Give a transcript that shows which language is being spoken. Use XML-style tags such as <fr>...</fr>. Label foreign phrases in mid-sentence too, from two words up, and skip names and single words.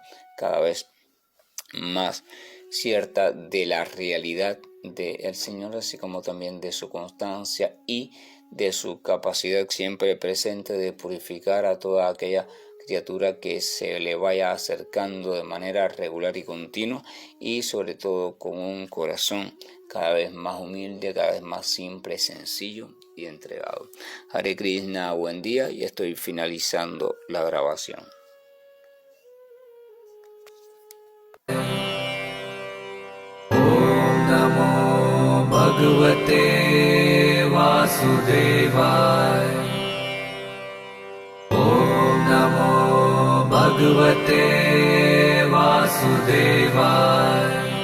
<es>cada vez más cierta de la realidad del Señor, así como también de su constancia y de su capacidad siempre presente de purificar a toda aquella criatura que se le vaya acercando de manera regular y continua, y sobre todo con un corazón cada vez más humilde, cada vez más simple, sencillo y entregado.</es> <sa>हरे कृष्ण,</sa> <es>buen día, y estoy finalizando la grabación.</es> <sa>भगवते वासुदेवाय. ॐ नमो भगवते वासुदेवाय.</sa>